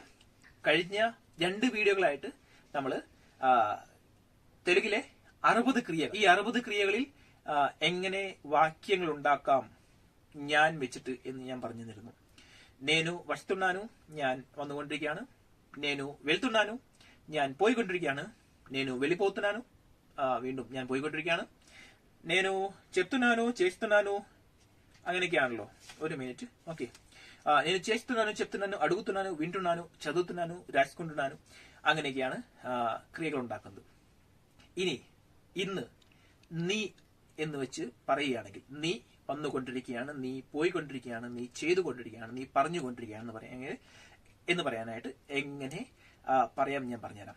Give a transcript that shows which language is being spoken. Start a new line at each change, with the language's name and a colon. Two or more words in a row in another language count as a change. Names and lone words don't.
Malayalam: കഴിഞ്ഞ 2 വീഡിയോകളായിട്ട് നമ്മൾ തെലുങ്കിലെ 60 ക്രിയകൾ, ഈ 60 ക്രിയകളിൽ എങ്ങനെ വാക്യങ്ങൾ ഉണ്ടാക്കാം ഞാൻ വെച്ചിട്ട് എന്ന് ഞാൻ പറഞ്ഞു തരുന്നു.
Telugu: నేను వస్తున్నాను,
Malayalam: ഞാൻ വന്നുകൊണ്ടിരിക്കുകയാണ്.
Telugu: నేను వెళ్తున్నాను,
Malayalam: ഞാൻ പോയിക്കൊണ്ടിരിക്കുകയാണ്.
Telugu: నేను వెళ్ళిపోతున్నాను,
Malayalam: വീണ്ടും ഞാൻ പോയിക്കൊണ്ടിരിക്കുകയാണ്.
Telugu: నేను చేస్తున్నాను, చేస్తున్నాను, അങ്ങനെയൊക്കെയാണല്ലോ.
Malayalam: ഒരു മിനിറ്റ്, ഓക്കെ.
Telugu: నేను చేస్తున్నాను, చెప్తున్నాను, అడుగుతున్నాను, వింటున్నాను, చదువుతున్నాను, రాసుకుంటున్నాను,
Malayalam: അങ്ങനെയൊക്കെയാണ് ക്രിയകൾ ഉണ്ടാക്കുന്നത്. ഇനി ഇന്ന് നീ എന്ന് വെച്ച് പറയുകയാണെങ്കിൽ, നീ വന്നുകൊണ്ടിരിക്കുകയാണ്, നീ പോയിക്കൊണ്ടിരിക്കുകയാണ്, നീ ചെയ്തുകൊണ്ടിരിക്കുകയാണ്, നീ പറഞ്ഞുകൊണ്ടിരിക്കുകയാണ് എന്ന് പറയാനായിട്ട് എങ്ങനെ പറയാം ഞാൻ പറഞ്ഞുതരാം.